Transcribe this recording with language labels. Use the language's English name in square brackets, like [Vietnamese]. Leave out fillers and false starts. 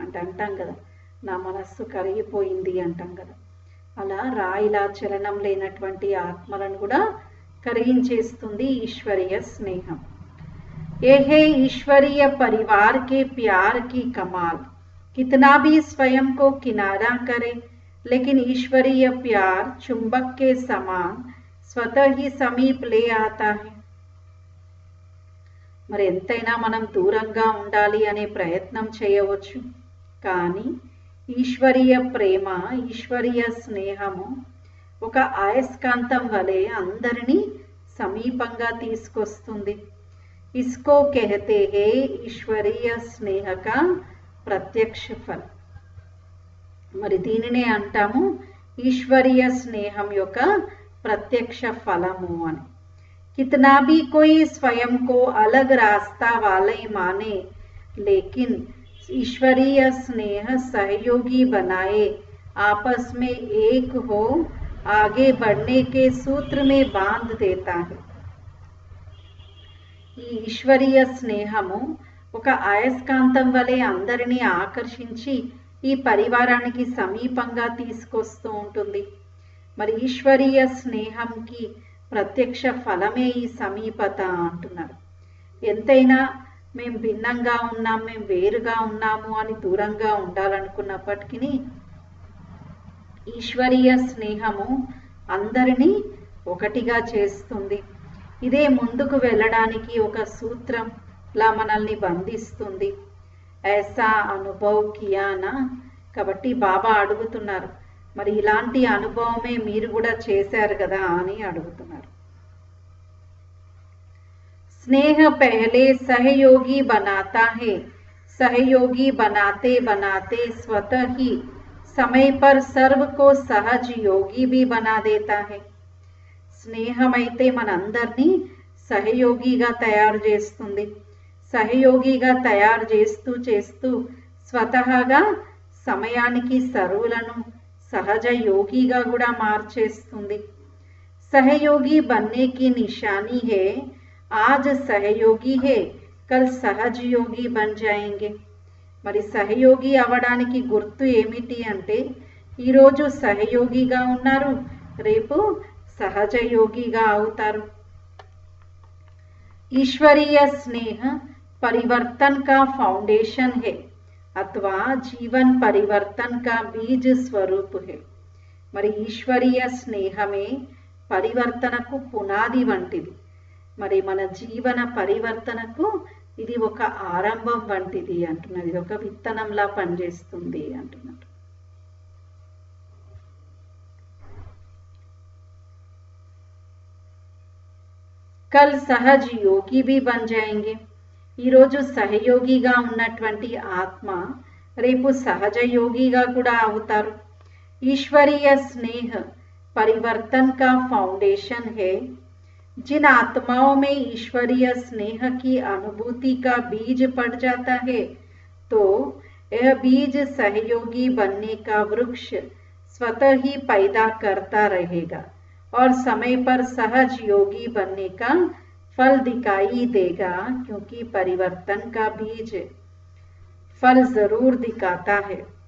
[Telugu] అంటాం కదా, నా మనస్సు కరిగిపోయింది అంటాం కదా, అలా రాయిలా చలనం లేనటువంటి ఆత్మలను కూడా కరిగించేస్తుంది ఈశ్వరీయ స్నేహం. [Hindi] ये है ईश्वरीय परिवार के प्यार की कमाल, कितना भी स्वयं को किनारा करे, लेकिन ईश्वरीय प्यार चुंबक के समान स्वतः ही समीप ले आता है. [Telugu] మరి ఎంతైనా మనం దూరంగా ఉండాలి అనే ప్రయత్నం చేయవచ్చు, కానీ ఈశ్వరీయ ప్రేమ, ఈశ్వరీయ స్నేహము ఒక అయస్కాంతం వలె అందరినీ సమీపంగా తీసుకొస్తుంది. [Hindi] इसको कहते हैं ईश्वरीय स्नेह का प्रत्यक्ष फल. [Telugu] మరి దీనినే అంటాము ఈశ్వరీయ స్నేహం యొక్క ప్రత్యక్ష ఫలము అని. [Hindi] कितना भी कोई स्वयं को अलग रास्ता वाले माने, लेकिन ईश्वरीय स्नेह सहयोगी बनाए, आपस में एक हो, आगे बढ़ने के सूत्र में बांध देता है. [Telugu] ఈ ఈశ్వరీయ స్నేహము ఒక అయస్కాంతం వలె అందరినీ ఆకర్షించి ఈ పరివారానికి సమీపంగా తీసుకొస్తూ ఉంటుంది. మరి ఈశ్వరీయ స్నేహంకి ప్రత్యక్ష ఫలమే ఈ సమీపత అంటున్నారు. ఎంతైనా మేము భిన్నంగా ఉన్నాం, మేము వేరుగా ఉన్నాము అని దూరంగా ఉండాలనుకున్నప్పటికీ ఈశ్వరీయ స్నేహము అందరినీ ఒకటిగా చేస్తుంది. ఇదే ముందుకు వెళ్ళడానికి ఒక సూత్రంలా మనల్ని బంధిస్తుంది. [Hindi] ऐसा अनुभव किया ना. [Telugu] కాబట్టి బాబా అడుగుతున్నారు, మరి ఇలాంటి అనుభవమే మీరు కూడా చేశారు కదా అని అడుగుతున్నారు. [Hindi] स्नेह पहले सहयोगी बनाता है, सहयोगी बनाते बनाते स्वतः ही समय पर सर्व को सहज योगी भी बना देता है. [Telugu] స్నేహమైతే మనందరినీ సహయోగిగా తయారు చేస్తుంది. సహయోగిగా తయారు చేస్తూ చేస్తూ స్వతహాగా సమయానికి సర్వులను సహజ యోగిగా కూడా మార్చేస్తుంది. [Hindi] सहयोगी बनने की निशानी है, आज सहयोगी है, कल सहज योगी बन जाएंगे. [Telugu] మరి సహయోగి అవడానికి గుర్తు ఏమిటి అంటే, ఈరోజు సహయోగిగా ఉన్నారు, రేపు సహజ యోగిగా అవుతారు. [Hindi] ईश्वरीय स्नेह परिवर्तन का फाउंडेशन है अथवा जीवन परिवर्तन का बीज स्वरूप है. [Telugu] మరి ఈశ్వరీయ స్నేహమే పరివర్తనకు పునాది వంటిది. మరి మన జీవన పరివర్తనకు ఇది ఒక ఆరంభం వంటిది అంటున్నారు. ఇది ఒక విత్తనంలా పనిచేస్తుంది అంటున్నారు. [Hindi] కల్ సహజ్ యోగి भी बन जाएंगे. [Telugu] ఈరోజు సహయోగిగా ఉన్నటువంటి ఆత్మ రేపు సహజ యోగిగా కూడా అవుతారు. [Hindi] ईश्वरीय स्नेह परिवर्तन का फाउंडेशन है. जिन आत्माओं में ईश्वरीय स्नेह की अनुभूति का बीज पड़ जाता है, तो यह बीज सहयोगी बनने का वृक्ष स्वतः ही पैदा करता रहेगा और समय पर सहज योगी बनने का फल दिखाई देगा, क्योंकि परिवर्तन का बीज फल जरूर दिखाता है.